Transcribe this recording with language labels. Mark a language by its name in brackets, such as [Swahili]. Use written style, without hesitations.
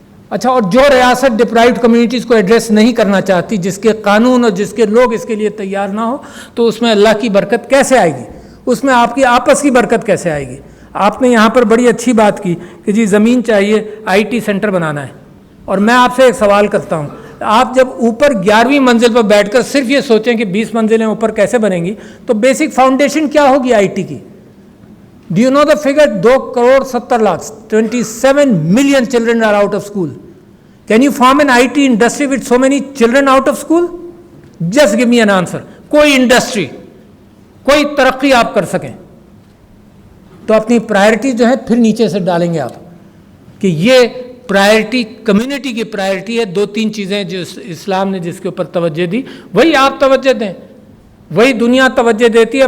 [Urdu] اچھا، اور جو ریاست ڈپرائیوڈ کمیونٹیز کو ایڈریس نہیں کرنا چاہتی، جس کے قانون اور جس کے لوگ اس کے لیے تیار نہ ہو، تو اس میں اللہ کی برکت کیسے آئے گی؟ اس میں آپ کی آپس کی برکت کیسے آئے گی؟ آپ نے یہاں پر بڑی اچھی بات کی کہ جی زمین چاہیے، IT سینٹر بنانا ہے. اور میں آپ سے ایک سوال کرتا ہوں، آپ جب اوپر 11ویں منزل پر بیٹھ کر صرف یہ سوچیں کہ 20 منزلیں اوپر کیسے بنیں گی، تو بیسک فاؤنڈیشن کیا ہوگی IT کی؟ [English] Do you know the figure? 2.70 crore, 27 million children are out of school. Can you form an IT industry with so many children out of school? Just give me an answer. [Urdu] کوئی industry, کوئی ترقی آپ کر سکیں تو اپنی priority جو ہے پھر نیچے سے ڈالیں گے آپ کہ یہ پرائرٹی کمیونٹی کی پرائرٹی ہے. 2-3 چیزیں جو اسلام نے جس کے اوپر توجہ دی، وہی آپ توجہ دیں، وہی دنیا توجہ دیتی ہے.